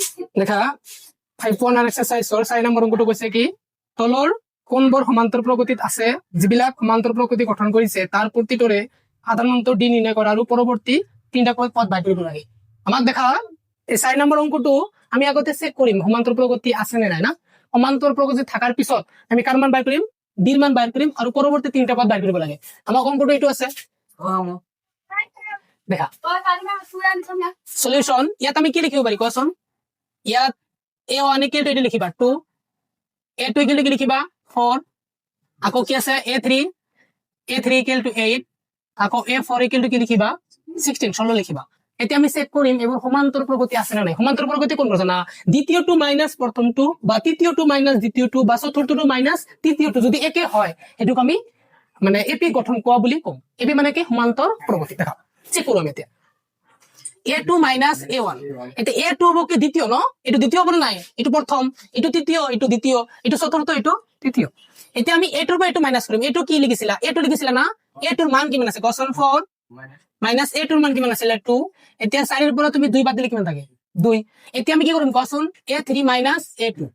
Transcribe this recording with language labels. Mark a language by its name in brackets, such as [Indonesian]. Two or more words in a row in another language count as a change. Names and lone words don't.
[Assamese] দেখা 5.1 এক্সাৰসাইজৰ 4 নম্বৰ অংকটো কৈছে কি তলৰ কোনবোৰ সমান্তৰ প্ৰগতিত আছে যিবিলাক সমান্তৰ প্ৰগতি গঠন কৰিছে তাৰ প্ৰতিটোৰে সাধাৰণত ডি নিৰ্ণয় কৰা আৰু পৰৱৰ্তী তিনিটাকৈ পদ বাই কৰিব লাগে আমাক দেখা এই 4 নম্বৰ অংকটো আমি আগতে চেক কৰিম সমান্তর প্রগতি আছে না নাই না সমান্তর প্রগতি থাকার পিছত আমি কার মান বাই কৰিম ডিৰ মান বাই কৰিম আৰু পৰৱৰ্তী তিনটা পদ বাই কৰিব লাগে আমাৰ অংকটো এইটো আছে দেখা সলিউশন ইয়াত আমি কি লিখিব পাৰি কোৱাচোন ইয়াত a1 [English] equal to [Assamese] এইটো লিখিবা 2 a2 [English] equal to [Assamese] কি লিখিবা 4 আকৌ কি আছে a3 [English] equal to [Assamese] 8 আকৌ a4 [English] equal to [Assamese] কি লিখিবা 16 16 লিখিবা এতিয়া আমি চেক কৰিম এবোৰ সমান্তর প্রগতি আছে না নাই সমান্তর প্রগতি কোন জানা দ্বিতীয়টো মাইনাস প্রথমটো বা তৃতীয়টো মাইনাস দ্বিতীয়টো বা চতুৰ্থটো মাইনাস তৃতীয়টো যদি একে হয় এটুক আমি মানে এপি গঠন কোৱা বুলি কম এপি মানে কি সমান্তর প্রগতি দেখা চেক কৰিম এতিয়া a2 মাইনাস a1 এটা a2 হ'ব কি দ্বিতীয় ন এটো দ্বিতীয় হ'ব নাই এটো প্ৰথম এটো তৃতীয় এটো দ্বিতীয় এটো চতুৰ্থ এটো তৃতীয় এতিয়া আমি a2 বা এটো মাইনাস কৰিম এটো কি লিখিছিলা a2 লিখিছিলা না a2 ৰ মান কিমান আছে কোৱেশ্চন 4 মাইনাস a2 ৰ মান কিমান আছিল 2 এতিয়া 4 ৰ পৰা তুমি 2 বাদ দিলে কিমান থাকে 2 এতিয়া আমি কি কৰিম কোৱাচোন a3 মাইনাস a2